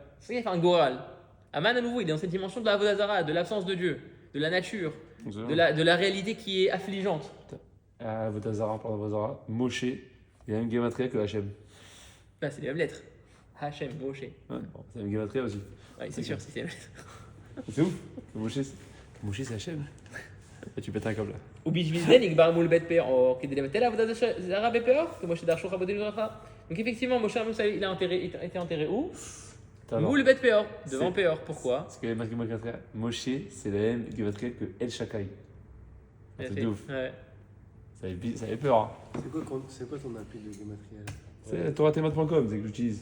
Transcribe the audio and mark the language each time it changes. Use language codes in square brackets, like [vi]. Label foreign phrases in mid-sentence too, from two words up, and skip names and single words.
[fr] C'est ça qu'il a fait un goral. Aman, à nouveau, il est dans cette dimension de la Avodazara, de l'absence de Dieu, de la nature, de la réalité qui est affligeante. Ah, Vodazara, pardon, Vodazara. Moshe, il y a la même gematria que Hachem. Là, c'est les mêmes lettres. Hachem, Moshe. Ouais, bon, c'est la même gematria aussi. Ouais, c'est sûr, si c'est les mêmes lettres. C'est ouf. Moshe, c'est Hachem. Et tu pètes un câble là. [he] ובשביל נקבר מול בית פרעה, כדי לבטל עבודת זרה בפרעה, כמו שדרשו רבותינו לברכה. [fr] Donc effectivement, Moshe il a été enterré où? [he] מול בית פעור, [fr] devant Péor. Pourquoi? Parce que la même gematria, Moshe, c'est la même gematria que El Shakai. C'est de ouf. Ouais. Ça avait peur. Hein. C'est quoi ton appli de Gematria là? C'est toratemat.com, c'est que j'utilise.